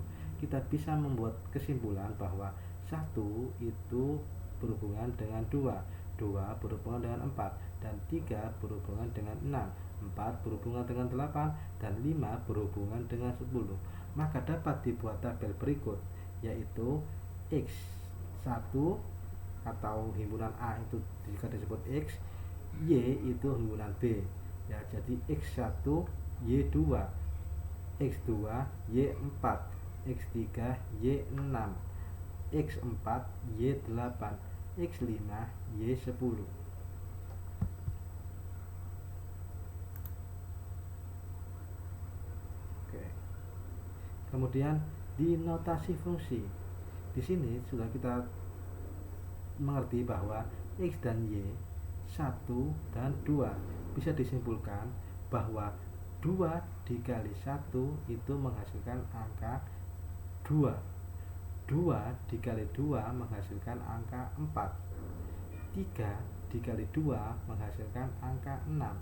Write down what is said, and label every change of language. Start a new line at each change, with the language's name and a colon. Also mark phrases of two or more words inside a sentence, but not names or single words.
Indonesian: Kita bisa membuat kesimpulan bahwa 1 itu berhubungan dengan 2, 2 berhubungan dengan 4, dan 3 berhubungan dengan 6, 4 berhubungan dengan 8, dan 5 berhubungan dengan 10. Maka dapat dibuat tabel berikut, yaitu X1 atau himpunan A itu jika disebut X, Y itu himpunan B. Ya, jadi X1 Y2, X2 Y4, X3 Y6, X4 Y8, X5 Y10. Oke. Kemudian di notasi fungsi. Di sini sudah kita mengerti bahwa X dan Y 1 dan 2 bisa disimpulkan bahwa 2 dikali 1 itu menghasilkan angka 2, 2 dikali 2 menghasilkan angka 4, 3 dikali 2 menghasilkan angka 6,